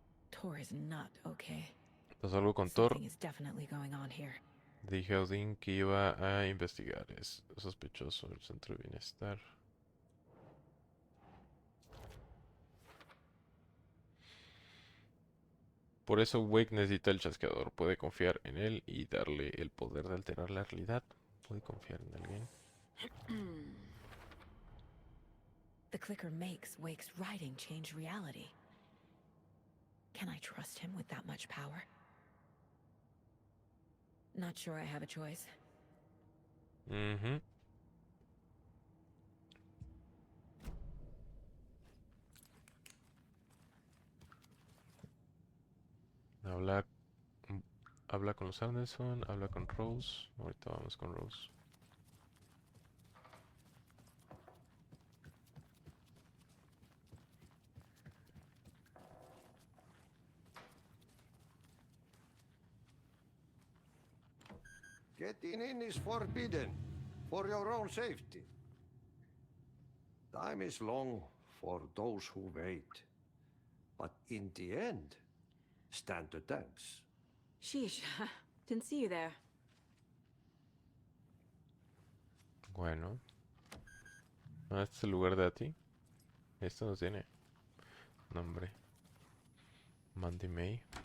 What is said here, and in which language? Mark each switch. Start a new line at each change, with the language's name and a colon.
English: Tor is not okay.
Spanish: Pasó algo con Thor.
English: Something is definitely going on here.
Spanish: Dije a Odín que iba a investigar. Es sospechoso el Centro de Bienestar. Por eso Wake necesita el chasqueador. Puede confiar en él y darle el poder de alterar la realidad. Puede confiar en alguien.
English: The clicker makes Wake's writing change reality. Can I trust him with that much power? Not sure I have a choice.
Spanish: Habla, habla con los Anderson, habla con Rose. Ahorita vamos con Rose.
English: Getting in is forbidden, for your own safety. Time is long for those who wait. But in the end, stand the thanks. Sheesh, didn't see you there.
Spanish: Bueno. Ah, este es el lugar de Ati. Esto no tiene nombre. Mandy May.